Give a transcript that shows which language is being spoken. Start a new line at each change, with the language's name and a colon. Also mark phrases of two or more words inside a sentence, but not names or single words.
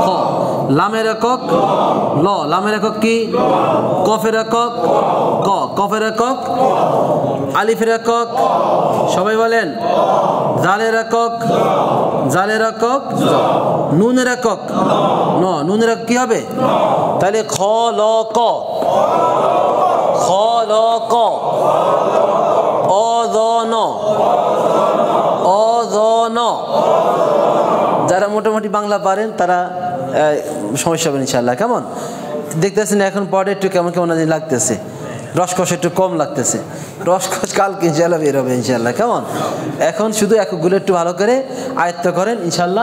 Bangla: লামের একক ল, লামের একক কি? কফের একক ক, কফের একক। আলিফের একক সবাই বলেন। জালের একক, জালের একক। নুনের একক ন, নুনের একক কি হবে? তাহলে খ ল ক, খ ল ক। অ-জ-ন, অ-জ-ন। যারা মোটামুটি বাংলা পারেন তারা সমস্যা হবে
Arabic: إن شاء الله,
Bangla: কেমন? দেখতেছেন এখন পরে একটু কেমন কেমন লাগতেছে, রসকস একটু কম লাগতেছে। রসকস কালকে
Arabic: إن شاء الله
Bangla: বের হবে
Arabic: إن شاء الله,
Bangla: কেমন? এখন শুধু এককগুলো একটু ভালো করে আয়ত্ত করেন
Arabic: إن شاء الله.